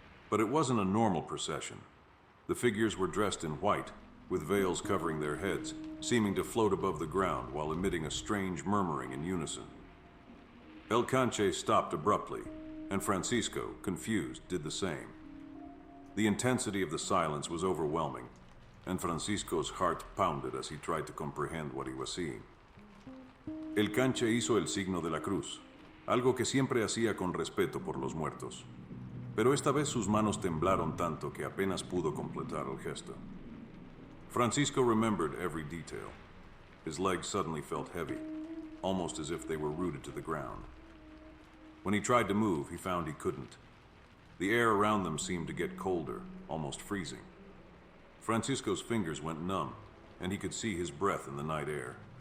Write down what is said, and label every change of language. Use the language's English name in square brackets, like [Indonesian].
[English] But it wasn't a normal procession. The figures were dressed in white, with veils covering their heads, seeming to float above the ground while emitting a strange murmuring in unison. El Canche stopped abruptly, and Francisco, confused, did the same. The intensity of the silence was overwhelming, and Francisco's heart pounded as he tried to comprehend what he was seeing. [Spanish] El Canche hizo el signo de la cruz, algo que siempre hacía con respeto por los muertos. Pero esta vez sus manos temblaron tanto que apenas pudo completar el gesto. [English] Francisco remembered every detail. His legs suddenly felt heavy, almost as if they were rooted to the ground. When he tried to move, he found he couldn't. The air around them seemed to get colder, almost freezing. Francisco's fingers went numb, and he could see his breath in the night air.